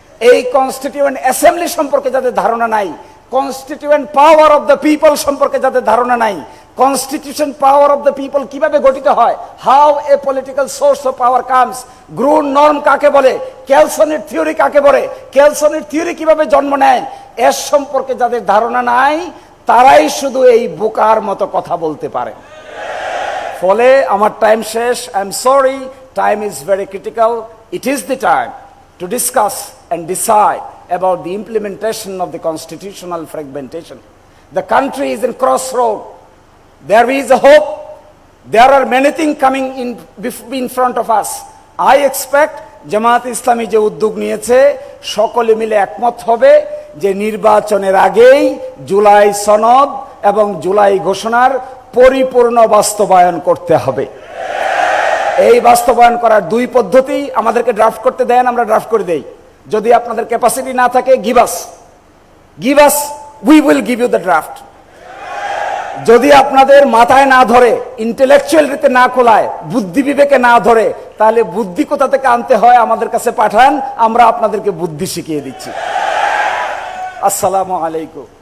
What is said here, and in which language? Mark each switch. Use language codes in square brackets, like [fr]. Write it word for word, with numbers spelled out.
[bn] এই constituent assembly সম্পর্কে যাদের ধারণা নাই, constituent power of the people সম্পর্কে যাদের ধারণা নাই, constitution power of the people কিভাবে গঠিত হয়, how a political source of power comes, groan norm কাকে বলে, ক্যালসনের থিওরি কাকে বলে, ক্যালসনের থিওরি কিভাবে জন্ম নেয়, এর সম্পর্কে যাদের ধারণা নাই তারাই শুধু এই বোকার মতো কথা বলতে পারে। ফলে আমার টাইম শেষ। I am sorry, time is very critical. [en] It is the time to discuss and decide about the implementation of the constitutional fragmentation. The country is in cross road. There is a hope. There are many things coming in in front of us. [bn] I expect Jamaat ইসলামী যে উদ্যোগ নিয়েছে, সকলে মিলে একমত হবে যে নির্বাচনের আগেই জুলাই সনদ এবং জুলাই ঘোষণার পরিপূর্ণ বাস্তবায়ন করতে হবে। এই বাস্তবায়ন করার দুই পদ্ধতি আমাদেরকে ড্রাফট করতে দেন, আমরা ড্রাফট করে দেই। যদি আপনাদের ক্যাপাসিটি না থাকে, give us. [en] Give us, we will give you the draft. [bn] যদি আপনাদের মাথায় না ধরে, ইন্টেলেকচুয়াল রীতে না খোলায়, বুদ্ধি বিবেকে না ধরে, তাহলে বুদ্ধি কোথা থেকে আনতে হয় আমাদের কাছে পাঠান, আমরা আপনাদেরকে বুদ্ধি শিখিয়ে দিচ্ছি। আসসালামু আলাইকুম।